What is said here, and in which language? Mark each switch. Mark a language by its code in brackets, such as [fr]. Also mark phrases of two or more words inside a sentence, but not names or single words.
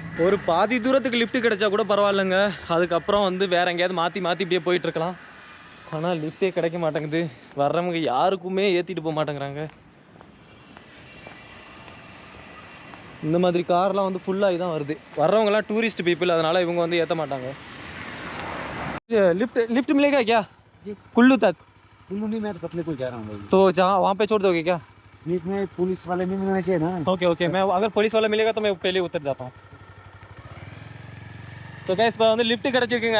[ta] ஒரு பாதி தூரத்துக்கு லிஃப்ட் கிடைச்சா கூட பரவாயில்லைங்க. அதுக்கப்புறம் வந்து வேறு எங்கேயாவது மாற்றி இப்படியே போயிட்டுருக்கலாம். ஆனால் லிஃப்ட்டே கிடைக்க மாட்டேங்குது. வர்றவங்க யாருக்குமே ஏற்றிட்டு போக மாட்டேங்கிறாங்க. இந்த மாதிரி கார்லாம் வந்து ஃபுல்லாகி தான் வருது. வர்றவங்கலாம் [en] tourist people, [ta] அதனால் இவங்க வந்து ஏற்ற மாட்டாங்க. [hi] लिफ्ट मिलेगा क्या कुल्लू तक? कुल्लू नहीं, मैं तो पतले को जा रहा हूँ। तो जहाँ वहाँ पे छोड़ दोगे क्या? इसमें पुलिस वाले भी मिलना चाहिए ना। ओके मैं अगर पुलिस वाला मिलेगा तो मैं पहले उतर जाता हूँ. तो गाइस [ta] இப்போ வந்து லிஃப்ட் கிடச்சிருக்குங்க.